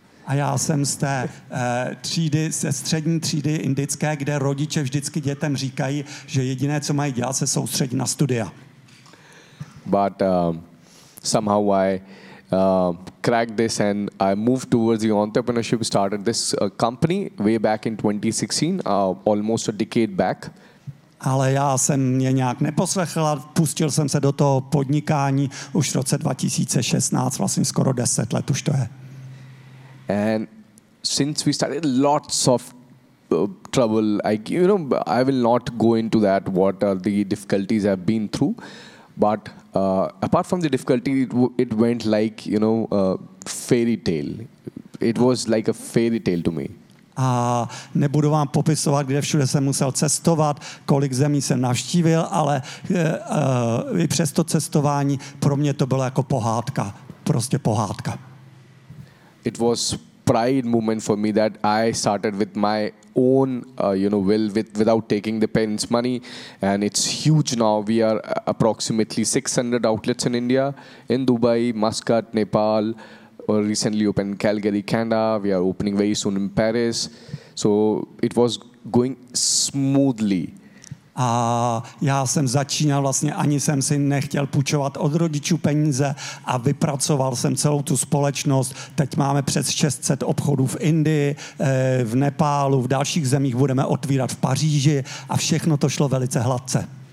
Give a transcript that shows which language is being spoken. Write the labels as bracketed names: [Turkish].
[Czech] A já jsem z té třídy, ze střední třídy indické, kde rodiče vždycky dětem říkají, že jediné, co mají dělat, se soustředí na studia. [English] But somehow I cracked this and I moved towards the entrepreneurship, started this company way back in 2016, almost a decade back. [Czech] Ale já jsem mě nějak neposlechl a pustil jsem se do toho podnikání už v roce 2016, vlastně skoro 10 let už to je. [English] And since we started, lots of trouble. I will not go into that. What are the difficulties I've been through? But apart from the difficulty, it went like fairy tale. It was like a fairy tale to me. [Czech] A nebudu vám popisovat, kde všude jsem musel cestovat, kolik zemí jsem navštívil, ale i přes to cestování pro mě to bylo jako pohádka, prostě pohádka. [English] It was pride moment for me that I started with my own, will, without taking the parents' money, and it's huge now. We are approximately 600 outlets in India, in Dubai, Muscat, Nepal, or recently opened Calgary, Canada. We are opening very soon in Paris. So it was going smoothly. [Czech] A já jsem začínal vlastně, ani jsem si nechtěl půjčovat od rodičů peníze a vypracoval jsem celou tu společnost. Teď máme přes 600 obchodů v Indii, v Nepálu, v dalších zemích budeme otvírat v Paříži a všechno to šlo velice hladce.